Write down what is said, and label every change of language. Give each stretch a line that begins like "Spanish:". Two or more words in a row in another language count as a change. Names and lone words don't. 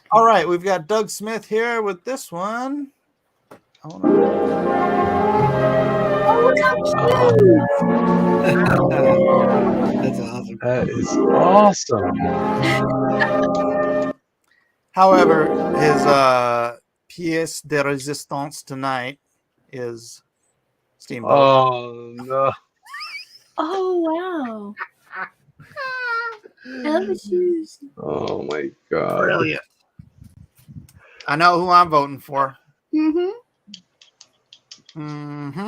English: All right, we've got Doug Smith here with this one. Oh, look how cute. That's awesome. That is awesome. However, his
French: pièce de résistance
English: tonight is Steamboat. Oh no. Oh, wow. I love the shoes. Oh my god. Brilliant. I know who I'm voting for. Mm-hmm. Mm-hmm.